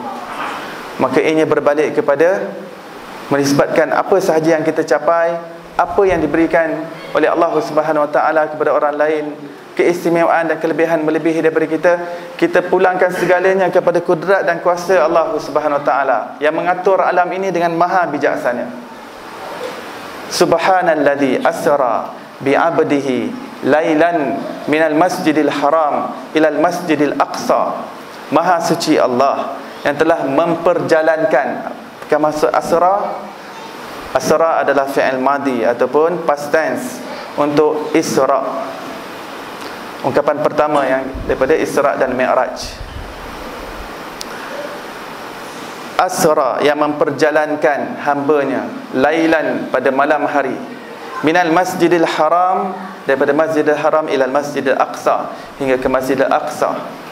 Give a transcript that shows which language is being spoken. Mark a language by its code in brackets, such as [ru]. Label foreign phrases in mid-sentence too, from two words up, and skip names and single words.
[ms] Maka ianya berbalik kepada menisbatkan apa sahaja yang kita capai, apa yang diberikan oleh Allah [ar] سبحانه وتعالى [ms] kepada orang lain, keistimewaan dan kelebihan melebihi daripada kita, kita pulangkan segalanya kepada kudrat dan kuasa Allah [ar] سبحانه وتعالى [ms] yang mengatur alam ini dengan maha bijaksana. [ar] سبحان الذي أسرى بعبده ليلا من المسجد الحرام إلى المسجد الأقصى. [ms] Maha suci Allah yang telah memperjalankan. Bukan maksud asra. Asra adalah [ar] فعل ماضي [ms] ataupun [en] past tense [ms] untuk isra. Ungkapan pertama yang daripada Isra dan Mi'raj. Asra, yang memperjalankan hambanya lailan, pada malam hari, [ar] من المسجد الحرام, [ms] daripada masjidil haram [ar] إلى المسجد الأقصى, [ms] hingga ke masjidil aqsa.